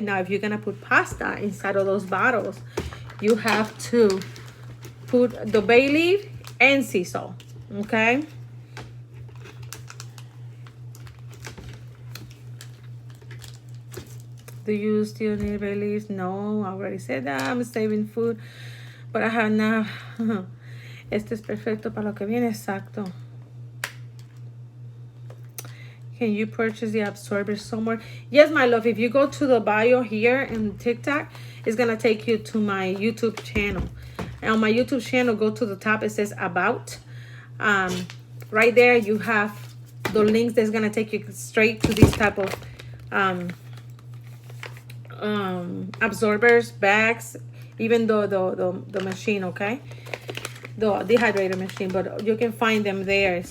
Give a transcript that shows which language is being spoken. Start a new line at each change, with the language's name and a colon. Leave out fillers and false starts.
English: Now, if you're gonna put pasta inside of those bottles, you have to put the bay leaf and sea salt, okay? Do you still need bay leaves? No, I already said that. I'm saving food, but I have now.
Spanish: Este es perfecto para lo que viene, exacto.
English: Can you purchase the absorber somewhere? Yes, my love. If you go to the bio here in TikTok, it's gonna take you to my YouTube channel. And on my YouTube channel, go to the top. It says about. Right there, you have the links that's gonna take you straight to these type of absorbers, bags, even the machine, okay, the dehydrator machine, but you can find them there.